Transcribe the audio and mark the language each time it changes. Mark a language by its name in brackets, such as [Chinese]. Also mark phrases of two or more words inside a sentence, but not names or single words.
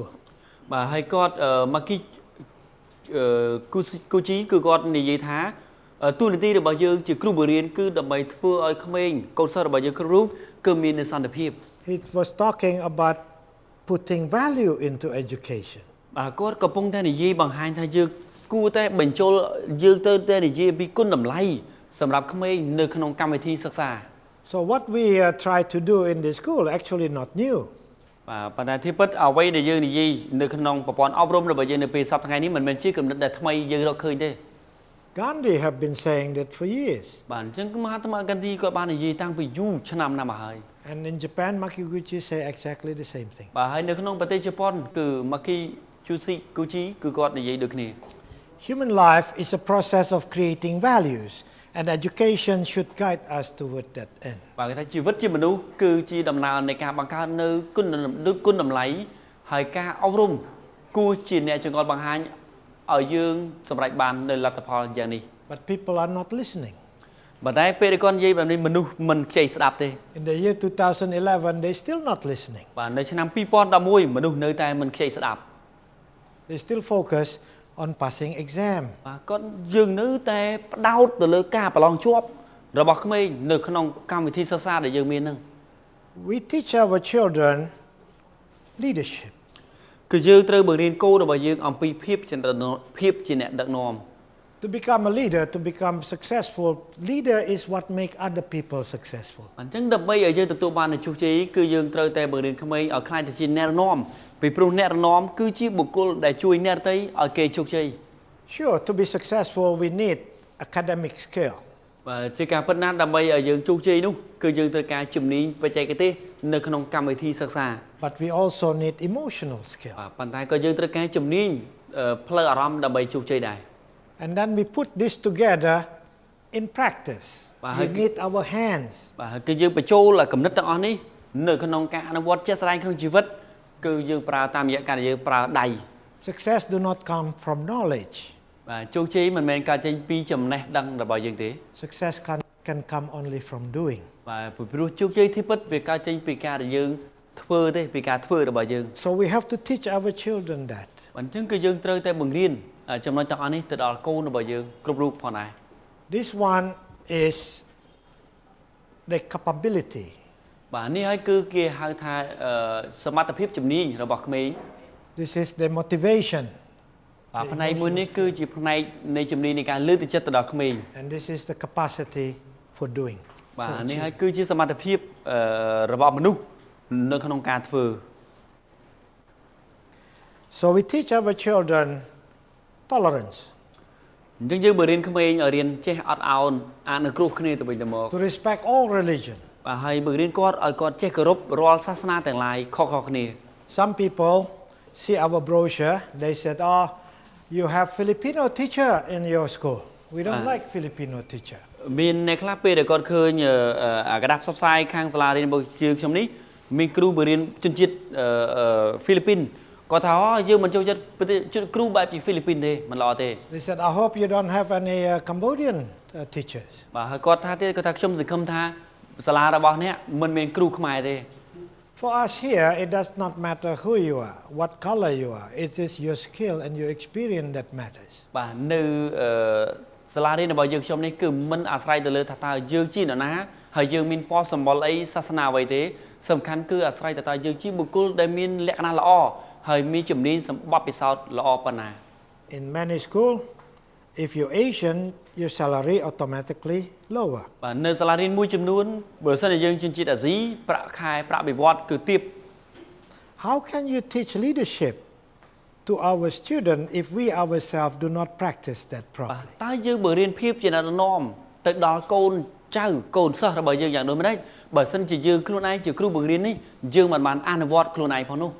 [Khmer] បាទហើយគាត់Makiguchi គឺគាត់និយាយថាទូនាទីរបស់យើងជាគ្រូបង្រៀនគឺដើម្បីធ្វើឲ្យក្មេងកូនសិស្សរបស់យើងគ្រប់រូបគឺមាននូវសន្តិភាព [English] He was talking about putting value into education. [Khmer] បាទគាត់កំពុងតែនិយាយបង្ហាញថាយើងគួរតែបញ្ចូលយើងទៅតែនិយាយពីគុណតម្លៃសម្រាប់ក្មេងនៅក្នុងកម្មវិធីសិក្សា [English] So what we try to do in this school actually not new. [Khmer] បាទប៉ុន្តែទីពិតអ្វីដែលយើងនិយាយនៅក្នុងប្រព័ន្ធអប់រំរបស់យើងនៅពេលសប្តាហ៍ថ្ងៃនេះមិនមែនជាគំនិតដែលថ្មីយើងរកឃើញទេ [English] Gandhi have been saying that for years. [Khmer] បាទអញ្ចឹងមហាត្មាហ្គាន់ឌីគាត់បាននិយាយតាំងពីយូរឆ្នាំណាស់មកហើយ [English] And in Japan, Makiguchi say exactly the same thing. [Khmer] បាទហើយនៅក្នុងប្រទេសជប៉ុនគឺ Makiguchi គឺគាត់និយាយដូចគ្នា [English] Human life is a process of creating values, and education should guide us toward that end. [Khmer] បាទគេថាជីវិតជាមនុស្សគឺជាដំណើរនៃការបង្កើតនៅគុណតម្លៃហើយការអប់រំគួរជាអ្នកចង្អុលបង្ហាញឲ្យយើងសម្រេចបាននៅលទ្ធផលយ៉ាងនេះ [English] But people are not listening. [Khmer] ប៉ុន្តែពេលគាត់និយាយបែបនេះមនុស្សមិនខ្ចីស្ដាប់ទេ [English] In the year 2011, they still not listening. [Khmer] បាទនៅឆ្នាំ2011មនុស្សនៅតែមិនខ្ចីស្ដាប់ [English] They still focus on passing exam. [Khmer] បាទគាត់យើងនៅតែផ្ដោតទៅលើការប្រឡងជាប់របស់ក្មេងនៅក្នុងកម្មវិធីសិក្សាដែលយើងមានហ្នឹង [English] We teach our children leadership. [Khmer] គឺយើងត្រូវបង្រៀនកូនរបស់យើងអំពីភាពជាអ្នកដឹកនាំ [English] To become a leader, to become successful, leader is what make other people successful. [Khmer] អញ្ចឹងដើម្បីឲ្យយើងទទួលបាននូវជោគជ័យគឺយើងត្រូវតែបង្រៀនក្មេងឲ្យខ្លាយទៅជាអ្នកដឹកនាំពីព្រោះអ្នកដឹកនាំគឺជាបុគ្គលដែលជួយអ្នកដទៃឲ្យគេជោគជ័យ [English] Sure, to be successful, we need academic skill. [Khmer] បាទជាការពិតណាស់ដើម្បីឲ្យយើងជោគជ័យនោះគឺយើងត្រូវការជំនាញបច្ចេកទេសនៅក្នុងកម្មវិធីសិក្សា [English] But we also need emotional skill. [Khmer] បាទប៉ុន្តែក៏យើងត្រូវការជំនាញផ្លូវអារម្មណ៍ដើម្បីជោគជ័យដែរ [English] And then we put this together in practice. We need our hands. [Khmer] បាទគឺយើងបញ្ចូលគំនិតទាំងអស់នេះនៅក្នុងការអនុវត្តជាក់ស្ដែងក្នុងជីវិតគឺយើងប្រើតាមរយៈការយើងប្រើដៃ [English] Success do not come from knowledge. [Khmer] បាទជោគជ័យមិនមែនកើតចេញពីចំណេះដឹងរបស់យើងទេ [English] Success can come only from doing. [Khmer] បាទព្រោះជោគជ័យទីពិតវាកើតចេញពីការដែលយើងធ្វើទេពីការធ្វើរបស់យើង [English] So we have to teach our children that. [Khmer] អញ្ចឹងគឺយើងត្រូវតែបង្រៀនចំណុចទាំងអស់នេះទៅដល់កូនរបស់យើងគ្រប់រូបផងដែរ [English] This one is the capability. [Khmer] បាទនេះហើយគឺគេហៅថាសមត្ថភាពជំនាញរបស់ក្មេង [English] This is the motivation. [Khmer] បាទផ្នែកមួយនេះគឺជាផ្នែកនៃជំនាញនៃការលើកទឹកចិត្តទៅដល់ក្មេង [English] And this is the capacity for doing. [Khmer] បាទនេះហើយគឺជាសមត្ថភាពរបស់មនុស្សនៅក្នុងការធ្វើ [English] So we teach our children tolerance. [Khmer] អញ្ចឹងយើងបង្រៀនក្មេងឲ្យរៀនចេះអត់ឱនអាននៅគ្រោះគ្នាទៅវិញទៅមក [English] To respect all religion. [Khmer] បាទហើយបង្រៀនគាត់ឲ្យគាត់ចេះគោរពរាល់សាសនាទាំងឡាយខុសៗគ្នា [English] Some people see our brochure, they said, "Oh, you have Filipino teacher in your school. We don't like Filipino teacher." [Khmer] មានអ្នកខ្លះពេលដែលគាត់ឃើញអាក្តាប់ផ្សព្វផ្សាយខាងសាលារៀនរបស់យើងខ្ញុំនេះមានគ្រូបង្រៀនជនជាតិហ្វីលីពីនគាត់ថាយើងមិនចូលចិត្តគ្រូបែបជាហ្វីលីពីនទេមិនល្អទេ [English] They said, "I hope you don't have any Cambodian teachers." [Khmer] បាទហើយគាត់ថាទៀតគាត់ថាខ្ញុំសង្ឃឹមថាសាលារបស់អ្នកមិនមានគ្រូខ្មែរទេ [English] For us here, it does not matter who you are, what color you are. It is your skill and your experience that matters. [Khmer] បាទនៅសាលារៀនរបស់យើងខ្ញុំនេះគឺមិនអាស្រ័យទៅលើថាតើយើងជានរណាហើយយើងមានពណ៌សម្បុរអីសាសនាអ្វីទេសំខាន់គឺអាស្រ័យទៅតើយើងជាបុគ្គលដែលមានលក្ខណៈល្អហើយមានជំនាញសម្បត្តិពិសោធន៍ល្អប៉ុណ្ណា [English] In many schools, if you're Asian, your salary automatically lower. [Khmer] បាទនៅសាលារៀនមួយចំនួនបើសិនជាយើងជាជាតិអាស៊ីប្រាក់ខែប្រាក់បៀវត្សគឺទាប [English] How can you teach leadership to our students if we ourselves do not practice that [Khmer] បាទ [English] properly? [Khmer] តើយើងបើរៀនភាពជាអ្នកដឹកនាំទៅដល់កូនចៅកូនសិស្សរបស់យើងយ៉ាងដូចម្តេចបើសិនជាយើងខ្លួនឯងជាគ្រូបង្រៀននេះយើងមិនបានអនុវត្តខ្លួនឯងផងនោះ